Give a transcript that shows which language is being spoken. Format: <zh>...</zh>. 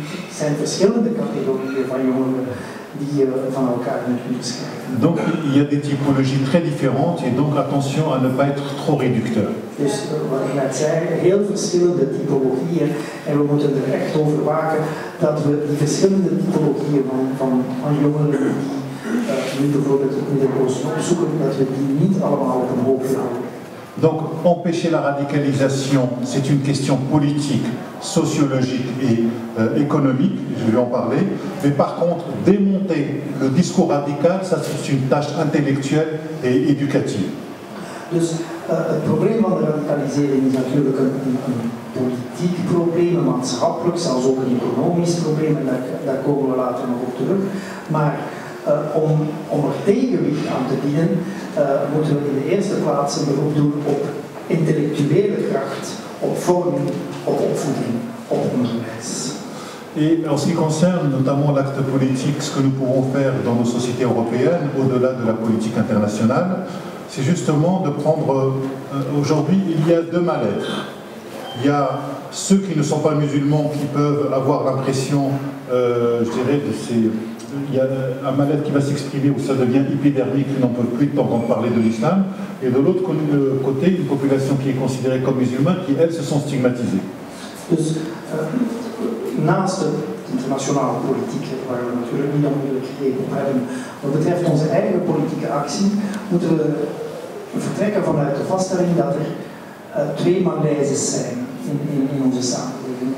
<nl>Er zijn verschillende categorieën van jongeren die je van elkaar kunt beschrijven.</nl> <fr>Donc il y a des typologies très différentes et donc attention à ne pas être trop réducteur.</fr> <nl>Dus wat ik net zei, heel verschillende typologieën en we moeten er echt over waken dat we die verschillende typologieën van jongeren die nu bijvoorbeeld het Midden-Oosten opzoeken, dat we die niet allemaal op een hoop houden.</nl> <fr>Donc, empêcher la radicalisation, c'est une question politique, sociologique et économique, je vais en parler. Mais par contre, démonter le discours radical, ça c'est une tâche intellectuelle et éducative.</fr> <nl>Dus het probleem van de radicalisering is natuurlijk een politiek probleem, een maatschappelijk, zelfs ook een economisch probleem, en daar komen we later nog op terug. Maar om er tegenwicht aan te bieden, moeten we in de eerste plaats een beroep doen op intellectuele kracht, op vorming, op opvoeding, op onderwijs.</nl> <fr>Et en ce qui concerne notamment l'acte politique, ce que nous pouvons faire dans nos sociétés européennes, au-delà de la politique internationale, c'est justement de prendre... aujourd'hui, il y a deux mal-être. Il y a ceux qui ne sont pas musulmans qui peuvent avoir l'impression, je dirais, de ces... Il y a un mal-être qui va s'exprimer où ça devient épidermique, ils n'en peuvent plus d'entendre parler de l'islam, et de l'autre côté, une population qui est considérée comme musulmane, qui, elles, se sont stigmatisées.</fr> <nl>Dus naast de internationale politiek, waar we natuurlijk niet onmiddellijk greep op hebben, wat betreft onze eigen politieke actie, moeten we vertrekken vanuit de vaststelling dat er twee malaises zijn in onze samenleving.</nl>